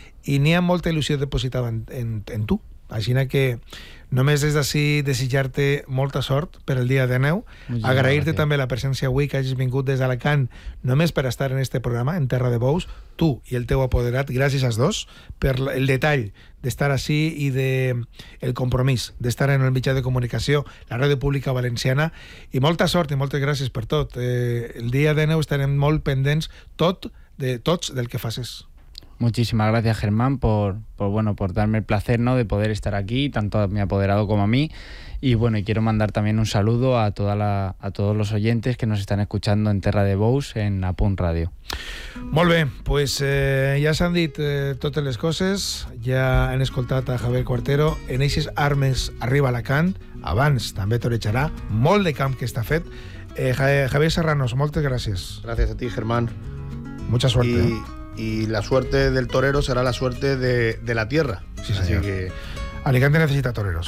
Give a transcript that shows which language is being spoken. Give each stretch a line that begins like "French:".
Catalan: I n'hi ha molta il·lusió depositada en tu, així que només des d'ací desitjar-te molta sort per el dia de neu, agrair-te també la presència avui, que hagis vingut des d'Alacant només per estar en este programa, en Terra de Bous, tu i el teu apoderat, gràcies als dos per el detall d'estar ací i del compromís d'estar en el mitjà de comunicació, la Ràdio Pública Valenciana, i molta sort i moltes gràcies per tot. El dia de neu estarem molt pendents tots del que facis.
Spanish: Muchísimas gracias, Germán, por darme el placer, ¿no?, de poder estar aquí, tanto a mi apoderado como a mí. Y bueno, y quiero mandar también un saludo a todos los oyentes que nos están escuchando en Terra de Bous, en Apunt Radio.
Catalan: Molt bé, pues ja s'han dit totes les coses, ja han escoltat a Javier Cortero, en eixes armes arriba Alacant, abans també toreixarà, molt de camp que està fet. Javier Serranos, moltes gràcies. Gràcies a ti, Germán.
Spanish: Mucha suerte. Y la suerte del torero será la suerte de la tierra. Sí, señor. Así que Alicante necesita toreros.